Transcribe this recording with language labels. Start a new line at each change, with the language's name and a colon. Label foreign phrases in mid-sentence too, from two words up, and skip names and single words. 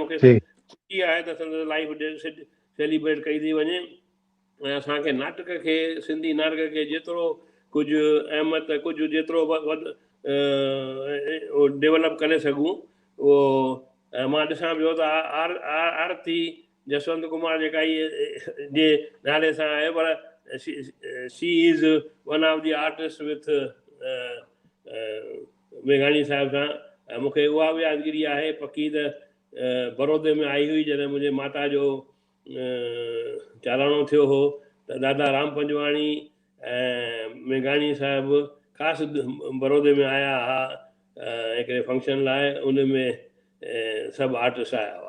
Sindhi: मूंखे ख़ुशी आहे त संदसि
English: life celebrate
Sindhi: कई थी वञे ऐं असांखे नाटक खे, सिंधी नाटक खे जेतिरो कुझु अहमियत, कुझु जेतिरो वधि डेवलप करे सघूं उहो। मां ॾिसां पियो त आरती जसवंत कुमार जेका जे नाले सां आहे, पर
English: She is one of the artist with
Sindhi: मेघाणी साहिब सां। मूंखे उहा बि यादगिरी आहे पकी त बड़ौदे में आई हुई जॾहिं मुंहिंजे माता जो चालाणो थियो हो त दादा राम पंजवाणी ऐं मेघाणी साहिबु ख़ासि बड़ौदे में आया हुआ हिकिड़े फंक्शन लाइ, उन में सभु आर्टिस्ट आया हुआ।